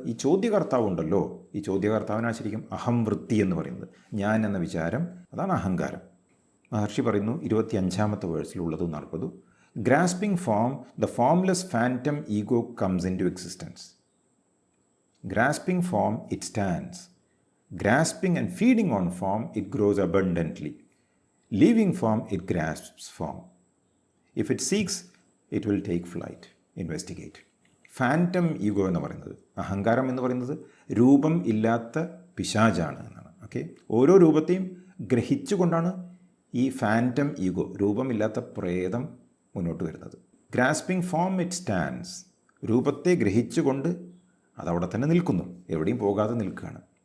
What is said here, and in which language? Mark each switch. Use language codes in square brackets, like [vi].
[ml] ഈ ചോദ്യകർത്താവ് ഉണ്ടല്ലോ, ഈ ചോദ്യകർത്താവിനാണ് ശരിക്കും അഹം വൃത്തി എന്ന് പറയുന്നത്. ഞാൻ എന്ന വിചാരം, അതാണ് അഹങ്കാരം. മഹർഷി പറയുന്നു 25ാമത്തെ വേഴ്സിലുള്ളത് 40, [en] Grasping form the formless phantom ego comes into existence. Grasping form it stands. Grasping and feeding on form, it grows abundantly. Leaving form, it grasps form. If it seeks, it will take flight. Investigate. [ml] Phantom ego എന്ന് പറയുന്നത്, അഹങ്കാരം എന്ന് പറയുന്നത് രൂപം ഇല്ലാത്ത പിശാചാണ് എന്നാണ്. Okay, ഓരോ രൂപത്തെയും ഗ്രഹിച്ചുകൊണ്ടാണ് ഈ ഫാൻറ്റം ഈഗോ, രൂപമില്ലാത്ത പ്രേതം മുന്നോട്ട് വരുന്നത്. [en] Grasping form it stands. [ml] രൂപത്തെ ഗ്രഹിച്ചുകൊണ്ട് അതവിടെ തന്നെ നിൽക്കുന്നു, എവിടെയും പോകാതെ നിൽക്കുകയാണ്.